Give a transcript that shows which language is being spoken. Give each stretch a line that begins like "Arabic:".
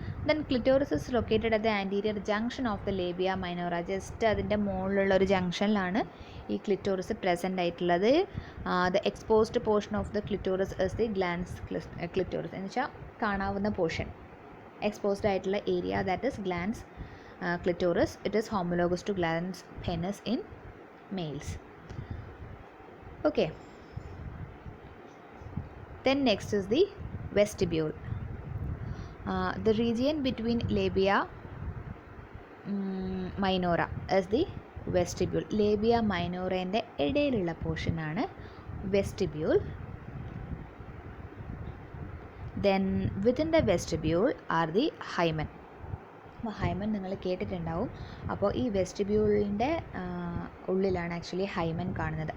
English: Then clitoris is located at the anterior junction of the labia minora.
Malayalam: Just അതിൻ്റെ മുകളിലുള്ള ഒരു ജംഗ്ഷനിലാണ് ഈ ക്ലിറ്റോറിസ് പ്രസൻ്റ് ആയിട്ടുള്ളത്.
English: the exposed portion of the clitoris is the glans clitoris
Malayalam: എന്ന് വെച്ചാൽ കാണാവുന്ന പോർഷൻ,
English: Exposed ആയിട്ടുള്ള area, that is glans clitoris. It is homologous to glans penis in males. Okay, then next is the vestibule. The region between labia minora is the vestibule.
Malayalam: Labia minora ന്റെ ഇടയിലുള്ള portion ആണ് vestibule.
English: Then within the vestibule are the hymen.
Malayalam: അപ്പോൾ hymen നിങ്ങൾ കേട്ടിട്ടുണ്ടാവും. അപ്പോൾ ഈ വെസ്റ്റിബ്യൂളിൻ്റെ ഉള്ളിലാണ് actually hymen കാണുന്നത്.